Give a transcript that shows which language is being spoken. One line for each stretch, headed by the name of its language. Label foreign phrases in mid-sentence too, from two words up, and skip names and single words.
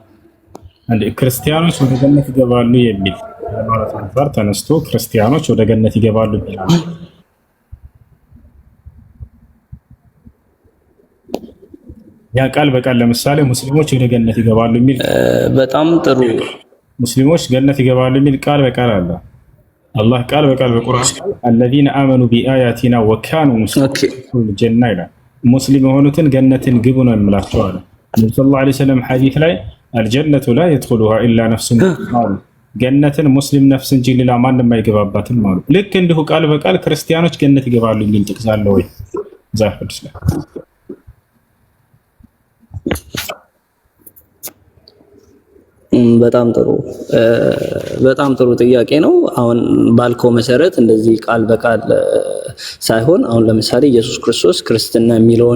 Amharic: አንዴ ክርስቲያኖች ወደ ገነት ይገባሉ የሚል ማለት አንፃር ተነስቶ ክርስቲያኖች ወደ ገነት ይገባሉ ይላል። ያ ቃል በቃል ለምሳሌ ሙስሊሞች ወደ ገነት ይገባሉ የሚል በጣም ጥሩ ሙስሊሞች ገነት ይገባሉ የሚል ቃል በቃል አለ። አላህ ቃል በቃል በቁርአን
Arabic: الذين آمنوا بآياتنا وكانوا مسلمين
Amharic: ጀና ይላል። ሙስሊም የሆኑትን ገነትን ግቡ ነው የሚላቸው አለ። ነብዩ
Arabic: صلى الله عليه وسلم
Amharic: ሐዲስ ላይ
Arabic: الجنة لا يدخلها إلا نفس مسلمة
Amharic: ገነትን ሙስሊም ነፍስ እንጂ ሌላ ማንም አይገባባትም ማለት። ልክ እንዲሁ ቃል በቃል ክርስቲያኖች ገነት ይገባሉ የሚል ጥቅስ አለ ወይ ዛፍ ቅዱስ ላይ? በጣም ጥሩ ጥያቄ ነው። አሁን ባልከው መሰረት እንደዚህ ቃል በቃል ሳይሆን አሁን ለምሳሌ ኢየሱስ ክርስቶስ ክርስትና የሚለውን